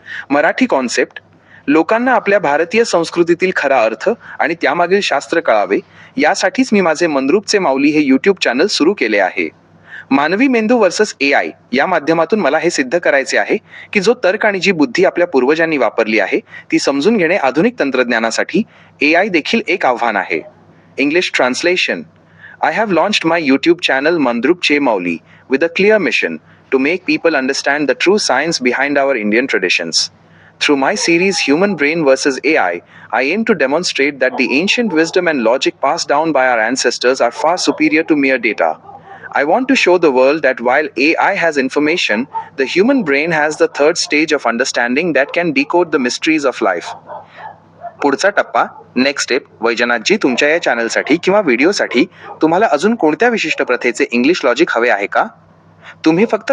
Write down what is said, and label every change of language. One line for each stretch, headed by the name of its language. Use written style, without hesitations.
Marathi: Marathi concept, लोकांना आपल्या भारतीय संस्कृतीतील खरा अर्थ आणि त्यामागील शास्त्र कळावे, यासाठीच मी माझे मंद्रुपचे माऊली हे यूट्यूब चॅनल सुरू केले आहे. मानवी मेंदू वर्सेस AI या माध्यमातून मला हे सिद्ध करायचे आहे की जो तर्क आणि जी बुद्धी आपल्या पूर्वजांनी वापरली आहे, ती समजून घेणे आधुनिक तंत्रज्ञानासाठी AI देखील एक आव्हान आहे.
English: English translation. I have launched my YouTube channel Mandrup Che Mauli with a clear mission to make people understand the true science behind our Indian traditions. Through my series Human Brain vs. AI, I aim to demonstrate that the ancient wisdom and logic passed down by our ancestors are far superior to mere data. I want to show the world that while AI has information, the human brain has the third stage of understanding that can decode the mysteries of life.
Marathi: पुढचा टप्पा,
English: Next step.
Marathi: वैजनाथजी, तुमच्या या चॅनलसाठी किंवा व्हिडिओसाठी तुम्हाला अजून कोणत्या विशिष्ट प्रथेचे इंग्लिश लॉजिक हवे आहे का? तुम्ही फक्त